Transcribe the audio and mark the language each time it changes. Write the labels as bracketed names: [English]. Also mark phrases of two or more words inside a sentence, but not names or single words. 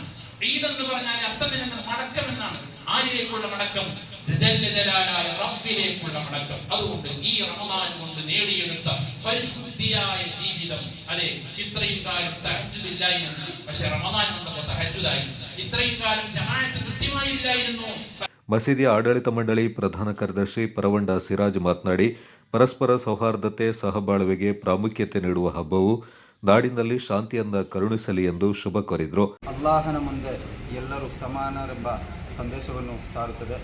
[Malayalam] ഈദ് എന്ന് പറഞ്ഞാൽ അർത്ഥം എന്താണ്? മടക്കം എന്നാണ്. ആരിലേക്കുള്ള മടക്കം? ജലാലായ റബ്ബിലേക്കുള്ള മടക്കം. അതുകൊണ്ട് ഈ റമദാൻ കൊണ്ട് നേടിയെടുത്ത പരിശുദ്ധിയായ ജീവിതം, അതെ, ഇത്രയും കാലം തഹജ്ജുദ് ഇല്ലായിരുന്നു, പക്ഷെ റമദാൻ വന്നപ്പോൾ തഹജ്ജുദായി. ഇത്രയും കാലം ജമാഅത്ത് കൃത്യമായില്ലായിരുന്നു. [Kannada] ಮಸೀದಿಯ ಆಡಳಿತ ಮಂಡಳಿ ಪ್ರಧಾನ ಕಾರ್ಯದರ್ಶಿ ಪರವಂಡ ಸಿರಾಜ್ ಮಾತನಾಡಿ, ಪರಸ್ಪರ ಸೌಹಾರ್ದತೆ, ಸಹಬಾಳ್ವೆಗೆ ಪ್ರಾಮುಖ್ಯತೆ ನೀಡುವ ಹಬ್ಬವು ನಾಡಿನಲ್ಲಿ ಶಾಂತಿಯನ್ನು ಕರುಣಿಸಲಿ ಎಂದು ಶುಭ ಕೋರಿದರು. ಅಲ್ಲಾಹನ ಮುಂದೆ ಎಲ್ಲರೂ ಸಮಾನರೆಂಬ ಸಂದೇಶವನ್ನು ಸಾರುತ್ತದೆ.